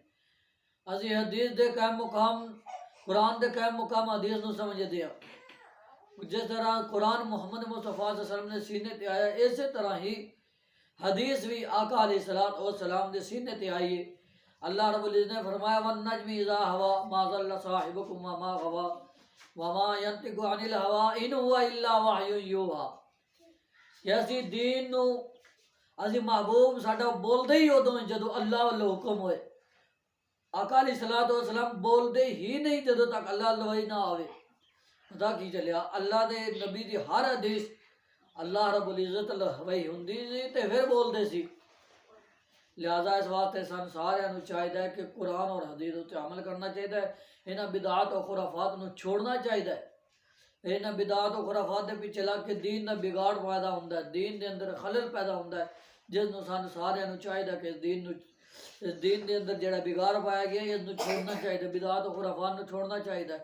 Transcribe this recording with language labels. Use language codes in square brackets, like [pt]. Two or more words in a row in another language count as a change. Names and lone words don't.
[pa] اسی حدیث دے قائم مقام، قرآن دے قائم مقام حدیث نو سمجھ دیا۔ جس طرح قرآن محمد مصطفیٰ [ar] صلی اللہ علیہ وسلم [pa] نے سینے تے آیا، اسی طرح ہی حدیث بھی آقا [ar] علیہ الصلوۃ والسلام [pa] دے سینے تے آئی ہے۔ اللہ رب العزت نے فرمایا [ar] وَالنَّجْمِ إِذَا هَوَىٰ مَا ضَلَّ صَاحِبُكُمْ وَمَا غَوَىٰ وَمَا يَنطِقُ عَنِ الْهَوَىٰ إِنْ هُوَ إِلَّا وَحْيٌ يُوحَىٰ۔ [pa] کہ اسی دین نو، اسی محبوب ساڈا بولدے ہی ادوں جدو اللہ والو حکم ہوئے۔ آقا [ar] علیہ الصلوۃ والسلام [pa] بولدے ہی نہیں جدو تک اللہ والو وحی نہ آوے۔ پتہ کی چلیا اللہ دے نبی دی ہر حدیث اللہ [ar] رب العزت [pa] وحی ہوندی سی تے پھر بولدے سی۔ لہذا اس واسطے سن سارے نو چاہیے کہ قرآن اور حدیث تے عمل کرنا چاہیے، انہاں بدعات و خرافات نو چھوڑنا چاہیے۔ انہاں بدعات و خرافات دے پیچھے لگ کے دین دا بگاڑ پیدا ہوندا ہے، دین دے اندر خلل پیدا ہوندا ہے، جس نو سن سارے نو چاہیے کہ اس دین دے اندر جڑا بگاڑ پایا گیا اس نو چھوڑنا چاہیے، بدعات و خرافات نو چھوڑنا چاہیے۔